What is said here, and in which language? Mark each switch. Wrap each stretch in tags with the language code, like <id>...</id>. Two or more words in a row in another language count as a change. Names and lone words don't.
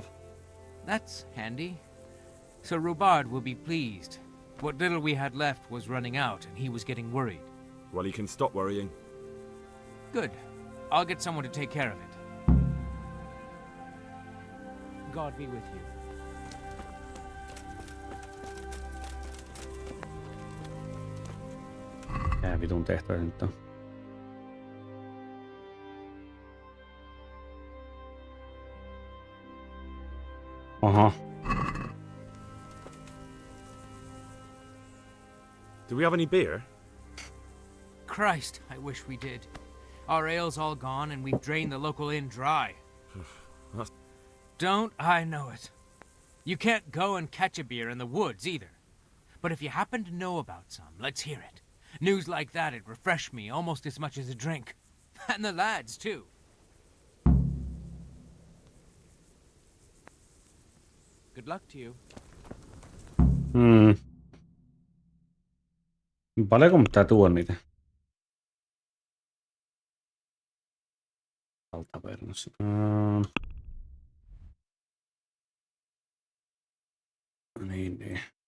<en>That's handy. So Rubard will be pleased. What little we had left was running out, and he was getting worried. Well, he can stop worrying. Good. I'll get someone to take care of it. God be with you.</en> <fi>Mikä vitun tehtävä nyt on? Aha.</fi> <en>Do we have any beer? Christ, I wish we did. Our ale's all gone, and we've drained the local inn dry. Don't I know it? You can't go and catch a beer in the woods, either. But if you happen to know about some, let's hear it. News like that'd refresh me almost as much as a drink. And the lads, too. Good luck to you.</en> <fi>Paljonko mun pitää tuoda niitä? Tavernossa. Niin.</fi>